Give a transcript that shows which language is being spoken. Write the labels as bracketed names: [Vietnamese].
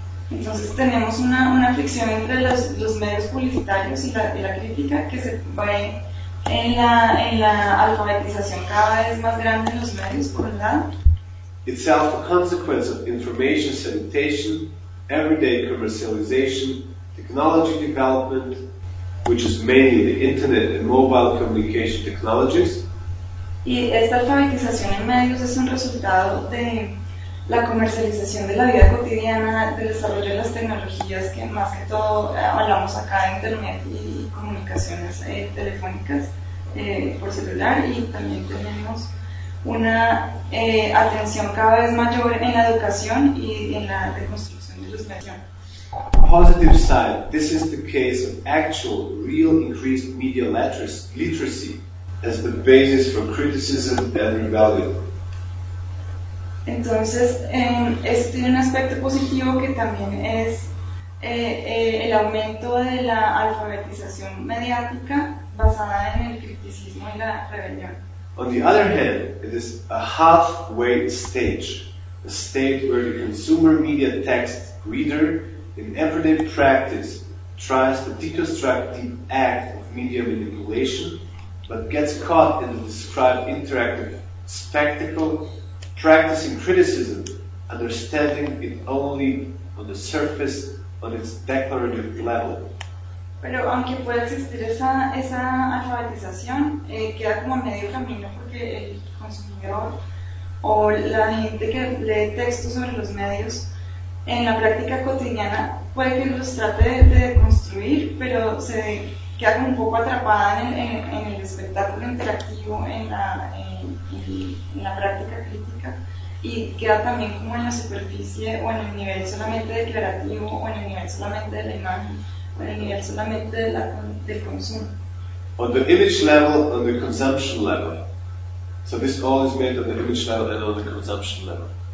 [Spanish] Entonces tenemos una fricción entre los medios publicitarios y la crítica que se ve en la alfabetización cada vez más grande en los medios, por un lado. [English] Itself a consequence of information sanitation, everyday commercialization, technology development, which is mainly the internet and mobile communication technologies. [Spanish] Y esta alfabetización en medios es un resultado de la comercialización de la vida cotidiana, del desarrollo de las tecnologías que más que todo hablamos acá de internet y comunicaciones telefónicas por celular y también tenemos una atención cada vez mayor en la educación y en la deconstrucción de los medios. [English] Positive side, this is the case of actual, real increased media literacy as the basis for criticism and rebellion. [Spanish] Entonces, tiene un aspecto positivo que también es el aumento de la alfabetización mediática basada en el criticismo y la rebelión. [English] On the other hand, it is a halfway stage, a state where the consumer media text reader in everyday practice tries to deconstruct the act of media manipulation, but gets caught in the described interactive spectacle, practicing criticism, understanding it only on the surface, on its declarative level. [Spanish] Pero aunque pueda existir esa alfabetización, queda como medio camino porque el consumidor o la gente que lee textos sobre los medios en la práctica cotidiana puede que los trate de construir, pero se queda como un poco atrapada en el espectáculo interactivo, en la práctica crítica, y queda también como en la superficie o en el nivel solamente declarativo o en el nivel solamente de la imagen. [English] On the image level, on the consumption level. So this all is made on the image level and on the consumption level.